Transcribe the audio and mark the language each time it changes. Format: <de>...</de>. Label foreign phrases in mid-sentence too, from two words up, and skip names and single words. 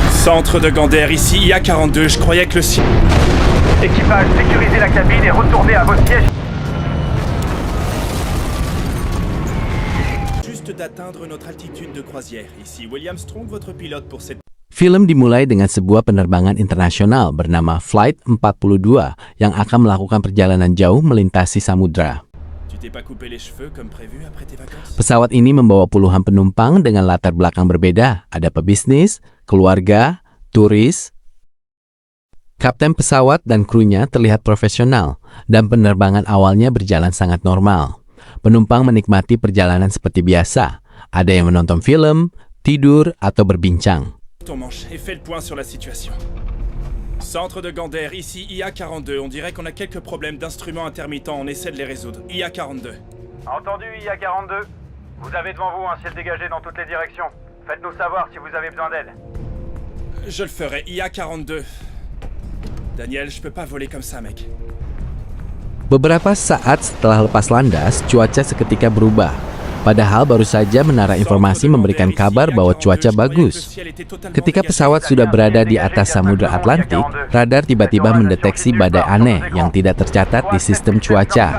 <fr>Centre de Gander, ici IA-42, je croyais que le ciel... Équipage, sécurisez la cabine et retournez à vos sièges. Juste d'atteindre notre altitude de croisière. Ici William Strong, votre pilote pour cette...</fr> <id>Film dimulai dengan sebuah penerbangan internasional bernama Flight 42 yang akan melakukan perjalanan jauh melintasi samudra.</id> <fr>Tu t'es pas coupé les cheveux comme prévu après tes vacances?</fr> <id>Pesawat ini membawa puluhan penumpang dengan latar belakang berbeda. Ada pebisnis, keluarga, turis. Kapten pesawat dan krunya terlihat profesional dan penerbangan awalnya berjalan sangat normal. Penumpang menikmati perjalanan seperti biasa. Ada yang menonton film, tidur, atau berbincang.</id> <fr>Ton manche et fais le point sur la situation. Centre de Gander, ici IA-42. On dirait qu'on a quelques problèmes d'instruments intermittents. On essaie de les résoudre. IA-42. Entendu, IA-42. Vous avez devant vous un ciel dégagé dans toutes les directions. Faites-nous savoir si vous avez besoin d'aide. Je le ferai. IA-42. Daniel, je peux pas voler comme ça, mec.</fr> <id>Beberapa saat setelah lepas landas, cuaca seketika berubah. Padahal baru saja menara informasi memberikan kabar bahwa cuaca bagus. Ketika pesawat sudah berada di atas Samudra Atlantik, radar tiba-tiba mendeteksi badai aneh yang tidak tercatat di sistem cuaca.</id>